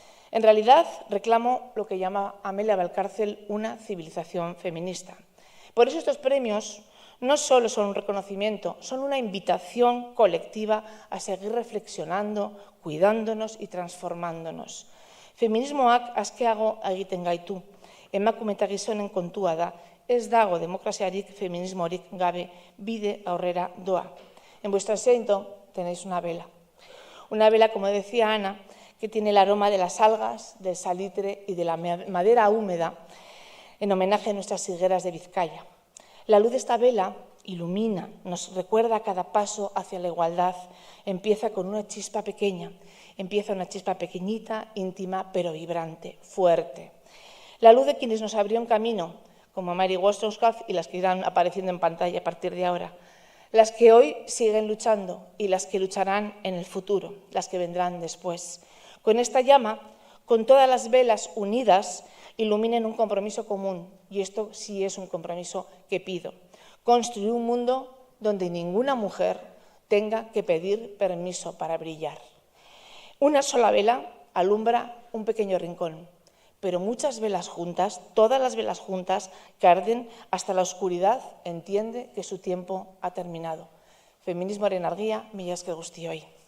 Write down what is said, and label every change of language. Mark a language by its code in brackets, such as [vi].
[es] En realidad, reclamo lo que llama Amelia Valcárcel una civilización feminista. Por eso estos premios no solo son un reconocimiento, son una invitación colectiva a seguir reflexionando, cuidándonos y transformándonos. [eu] Feminismoak askeago egiten gaitu. Emakume eta gizonen kontua da, ez dago demokraziarik, feminismorik gabe, bide aurrera doa. [es] En vuestro asiento tenéis una vela. Una vela, como decía Ana, que tiene el aroma de las algas, del salitre y de la madera húmeda, en homenaje a nuestras higueras de Vizcaya. La luz de esta vela ilumina, nos recuerda a cada paso hacia la igualdad. Empieza con una chispa pequeña, empieza una chispa pequeñita, íntima, pero vibrante, fuerte. La luz de quienes nos abrieron camino, como Mary Wollstonecraft y las que irán apareciendo en pantalla a partir de ahora. Las que hoy siguen luchando y las que lucharán en el futuro, las que vendrán después. Con esta llama, con todas las velas unidas, iluminen un compromiso común, y esto sí es un compromiso que pido. Construir un mundo donde ninguna mujer tenga que pedir permiso para brillar. Una sola vela alumbra un pequeño rincón, pero muchas velas juntas, todas las velas juntas, que arden hasta la oscuridad, entiende que su tiempo ha terminado. [eu] Feminismoaren argia, mila esker guztioi.